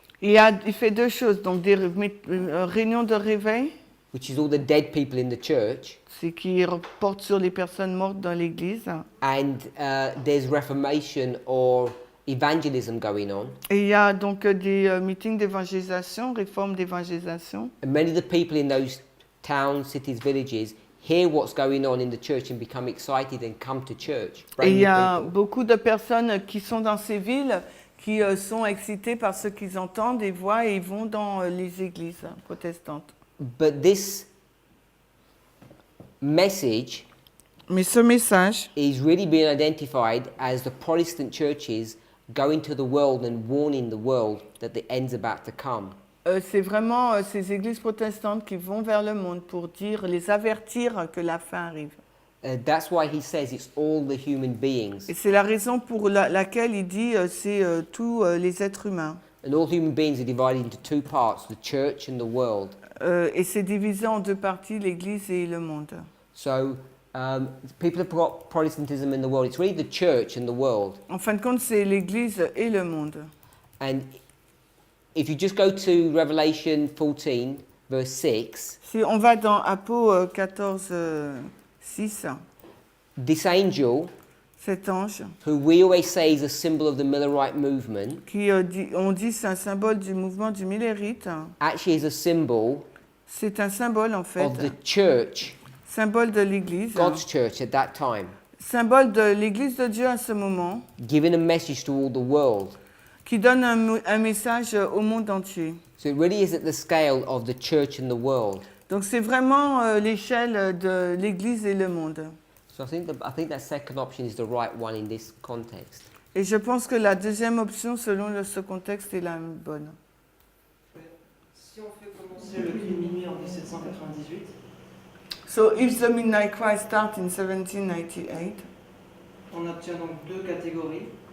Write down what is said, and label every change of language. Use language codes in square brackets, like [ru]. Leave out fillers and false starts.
[fr] Il fait deux choses, donc des réunions de réveil, [en] which is all the dead people in the church, [fr] c'est qui porte sur les personnes mortes dans l'église. [en] and there's reformation or evangelism going on. [fr] Et il y a donc des meetings d'évangélisation, réformes d'évangélisation. [en] And many of the people in those towns, cities, villages hear what's going on in the church and become excited and come to church. [fr] Et il y a [en] People. [fr] beaucoup de personnes qui sont dans ces villes qui sont excitées par ce qu'ils entendent et voient et ils vont dans les églises protestantes. [en] But this message [fr] Mais ce message [en] is really being identified as the Protestant churches going to the world and warning the world that the end's about to come. [fr] c'est vraiment ces églises protestantes qui vont vers le monde pour dire, les avertir que la fin arrive. [en] That's why he says it's all the human beings. [fr] Et c'est la raison pour laquelle il dit c'est tous les êtres humains. [en] And all human beings are divided into two parts, the church and the world. [fr] Et c'est divisé en deux parties, l'Église et le monde. [en] So people have got Protestantism in the world. It's really the church and the world. [fr] En fin de compte, c'est l'Église et le monde. [en] And if you just go to Revelation 14, verse 6, [fr] Si on va dans Apo 14, 6, [en] this angel, [fr] cet ange, [en] who we always say is a symbol of the Millerite movement, [fr] on dit c'est un symbole du mouvement du Millérite, [en] actually is a symbol [fr] c'est un symbole en fait, [en] of the church, [fr] symbole de l'Église, [en] God's church at that time, [fr] symbole de l'Église de Dieu à ce moment, [en] giving a message to all the world. [fr] qui donne un message au monde entier. [en] So it really is at the scale of the church and the world. [fr] Donc c'est vraiment l'échelle de l'Église et le monde. [en] So I think that second option is the right one in this context. [fr] Et je pense que la deuxième option, selon ce contexte, est la bonne. Si on fait commencer le cri de minuit en 1798, [en] So if the Midnight Cry starts in 1798, [fr] on obtient donc deux catégories.